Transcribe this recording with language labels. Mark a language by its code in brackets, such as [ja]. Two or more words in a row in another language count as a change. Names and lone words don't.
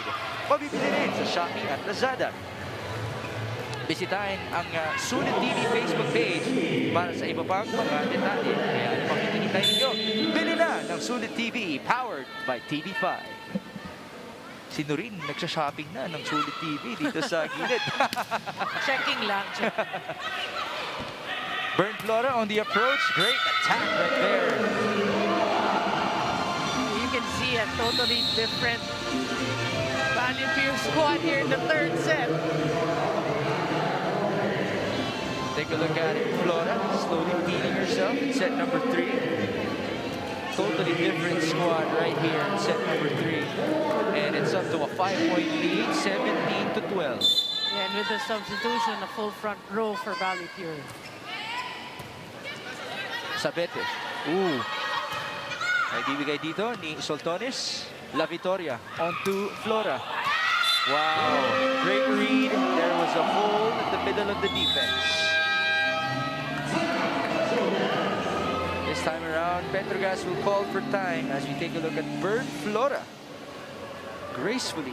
[tl] Mabibili rin sa Shopee at Lazada. Bisitahin ang Sulit TV Facebook page para sa iba pang mga detalye. Kaya ano pang hinihintay ninyo? Bili na ng Sulit TV, powered by TV5. Si Norin, nagsha-shopping na ng Sulit TV dito sa gilid. Checking lang. Checking. [en] Burn Flora on the approach. Great attack right there. You can see a totally different Balipure squad here in the third set. Take a look at it. Flora slowly beating herself in set number 3. Totally different squad right here in set number 3. And it's up to a 5-point lead, 17-12. Yeah, and with the substitution, a full front row for Balipure. Sabete. Ooh. [tl] May bibigay dito ni Soltones. [en] La Victoria onto Flora. Wow. Great read. There was a hole in the middle of the defense. This time around, Petro Gazz will call for time as we take a look at Bird Flora. Gracefully.